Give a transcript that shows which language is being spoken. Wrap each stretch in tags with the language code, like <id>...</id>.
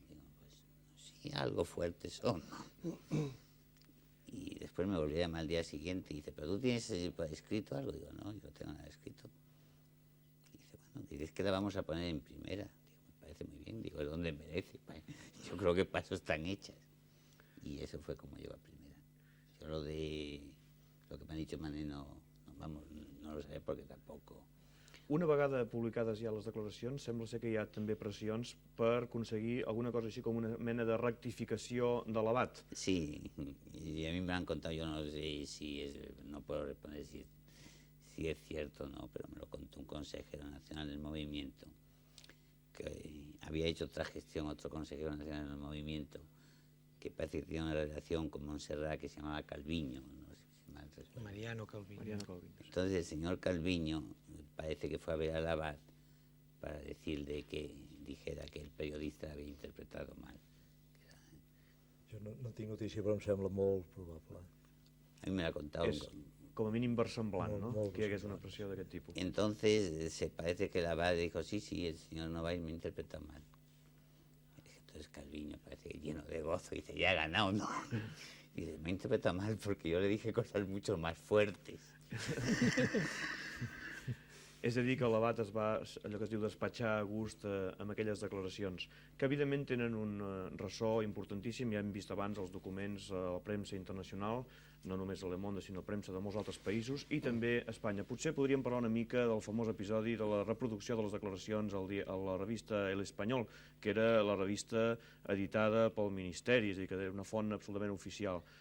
<es>Digo, pues sí, algo fuertes son. Y después me volví a llamar al día siguiente y dice, ¿pero tú tienes escrito algo? Digo, no, yo no tengo nada escrito. Y dice, bueno, dices que la vamos a poner en primera. Digo, me parece muy bien. Digo, ¿dónde merece? Yo creo que para eso están hechas. Y eso fue como llegó a primera. Yo lo que</es> <ca>m'ha dit</ca> <es>Mané no lo sé</es> <ca>perquè tampoc... Una vegada publicades ja les declaracions, sembla ser que hi ha també pressions per aconseguir alguna cosa així com una mena de rectificació de l'abat.</ca> <es>Sí, y a mí me han contado, yo no sé si es, no puedo responder si es cierto o no, pero me lo contó un consejero nacional del movimiento, que había hecho otra gestión, otro consejero nacional del movimiento, que parece que tenía una relación con Montserrat que se llamaba Calviño, no sé si mal recuerdo. Mariano Calviño. Entonces el señor Calviño parece que fue a ver al abad para decirle que dijera que el periodista había interpretado mal.</es> <ca>Jo no tinc notícia, però em sembla molt probable.</ca> <es>A mí me l'ha contado.</es> <ca>És com a mínim versemblant, no? Molt Que hi hagués una versemblant. pressió d'aquest tipus.</ca> <es>Entonces se parece que el abad dijo, sí, el señor Novaes me interpreta mal. Entonces Calviño parece que lleno de gozo, dice, ya he ganado, ¿no? Dice, me interpreta mal porque yo le dije cosas mucho más fuertes.</es> <ca>És a dir, que l'abat es va, allò que es diu, despatxar a gust amb aquelles declaracions, que evidentment tenen un ressò importantíssim. Ja hem vist abans els documents a la premsa internacional, no només a Le Monde, sinó a premsa de molts altres països, i també a Espanya. Potser podríem parlar una mica del famós episodi de la reproducció de les declaracions a la revista El Espanyol, que era la revista editada pel Ministeri, és a dir, que era una font absolutament oficial.</ca>